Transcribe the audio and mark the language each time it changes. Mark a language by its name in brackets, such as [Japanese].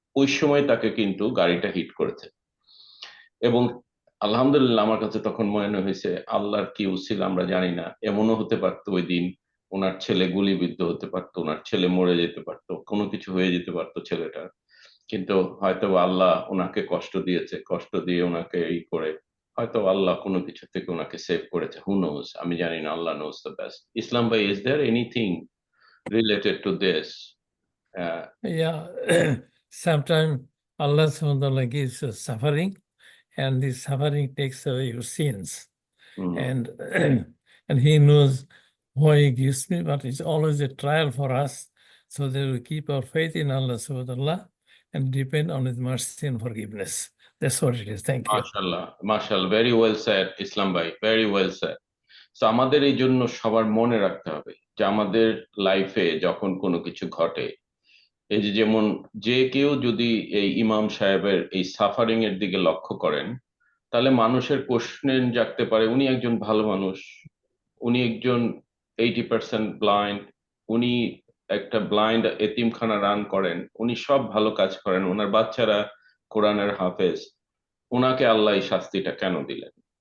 [Bangla] ওই সময় তাকে কিন্তু গাড়িটা হিট করেছে এবং আলহামদুলিল্লাহ আমার কাছে তখন মনে হয়েছে আল্লাহর কি উসিল আমরা জানি না, এমনও হতে পারতো ওই দিন ওনার ছেলে গুলিবিদ্ধ হতে পারতো, ওনার ছেলে মরে যেতে পারতো, কোনো কিছু হয়ে যেতে পারতো ছেলেটার, কিন্তু হয়তো আল্লাহ ওনাকে কষ্ট দিয়েছে, কষ্ট দিয়ে ওনাকে করে হয়তো আল্লাহ কোনো কিছু থেকে ওনাকে সেভ করেছে, [English] who knows, [Bangla] আমি জানি না, [English] Allah knows the best. Islam ভাই, is there anything related to this? Yeah, sometimes Allah subhanahu wa ta'ala gives us suffering, and this suffering takes away your sins. And and He knows why He gives me, but it's always a trial for us, so that we keep our faith in Allah subhanahu wa ta'ala and depend on His mercy and forgiveness. That's what it is. Thank you. মাশাআল্লাহ, মাশাআল্লাহ, very well said Islam ভাই, very well said. [Bangla] তো আমাদের এই জন্য সবার মনে রাখতে হবে যে আমাদের লাইফে যখন কোনো কিছু ঘটে, এই যে যেমন যে কেউ যদি এই ইমাম সাহেবের এই সাফারিং এর দিকে লক্ষ্য করেন, তাহলে মানুষের কোশ্চেন জাগতে পারে, উনি একজন ভালো মানুষ, উনি একজন 80% ব্লাইন্ড, উনি একটা ব্লাইন্ড এতিমখানা রান করেন, উনি সব ভালো কাজ করেন, ওনার বাচ্চারা কোরআনের হাফেজ, ওনাকে আল্লাহ এই শাস্তিটা কেন দিলেন?